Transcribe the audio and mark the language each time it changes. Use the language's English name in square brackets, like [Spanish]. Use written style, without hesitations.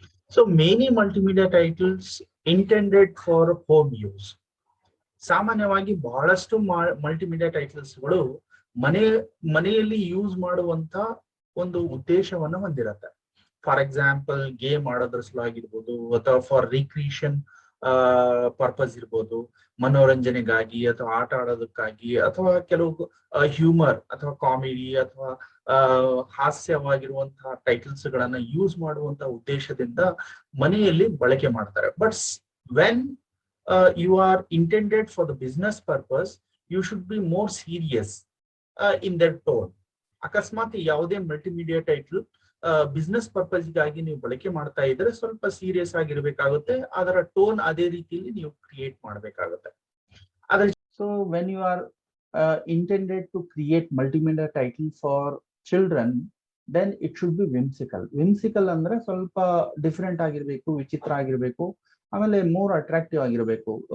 [English] So many multimedia titles intended for home use. [Kannada] ಸಾಮಾನ್ಯವಾಗಿ ಬಹಳಷ್ಟು multimedia ಟೈಟಲ್ಸ್ಗಳು ಮನೆಯಲ್ಲಿ ಯೂಸ್ ಮಾಡುವಂತ ಒಂದು ಉದ್ದೇಶವನ್ನು ಹೊಂದಿರುತ್ತೆ. [English] for example, [Kannada] ಗೇಮ್ ಆಡೋದ್ರ ಸಲುವಾಗಿರ್ಬೋದು ಅಥವಾ [English] for recreation purpose [Kannada] ಇರ್ಬೋದು, ಮನೋರಂಜನೆಗಾಗಿ ಅಥವಾ ಆಟ ಆಡೋದಕ್ಕಾಗಿ ಅಥವಾ ಕೆಲವು ಹ್ಯೂಮರ್ ಅಥವಾ ಕಾಮಿಡಿ ಅಥವಾ ಹಾಸ್ಯವಾಗಿರುವಂತಹ ಟೈಟಲ್ಸ್ ಗಳನ್ನ ಯೂಸ್ ಮಾಡುವಂತಹ ಉದ್ದೇಶದಿಂದ ಮನೆಯಲ್ಲಿ ಬಳಕೆ ಮಾಡ್ತಾರೆ. [English] But when you are intended for the business purpose, you should be more serious in that tone. [Kannada] ಅಕಸ್ಮಾತ್ ಯಾವುದೇ ಮಲ್ಟಿಮೀಡಿಯಾ ಟೈಟಲ್ ಬಿಸ್ನೆಸ್ ಪರ್ಪಸ್ಗಾಗಿ ನೀವು ಬಳಕೆ ಮಾಡ್ತಾ ಇದ್ರೆ ಸ್ವಲ್ಪ ಸೀರಿಯಸ್ ಆಗಿರ್ಬೇಕಾಗುತ್ತೆ, ಅದರ ಟೋನ್ ಅದೇ ರೀತಿಯಲ್ಲಿ ನೀವು ಕ್ರಿಯೇಟ್ ಮಾಡಬೇಕಾಗುತ್ತೆ. [English] ಅದ್ರ so when you are intended to create multimedia title for children, then it should be whimsical. [Kannada] Whimsical ಅಂದ್ರೆ ಸ್ವಲ್ಪ ಡಿಫರೆಂಟ್ ಆಗಿರ್ಬೇಕು, ವಿಚಿತ್ರ ಆಗಿರ್ಬೇಕು, ಆಮೇಲೆ [English] more attractive [Kannada] ಆಗಿರ್ಬೇಕು.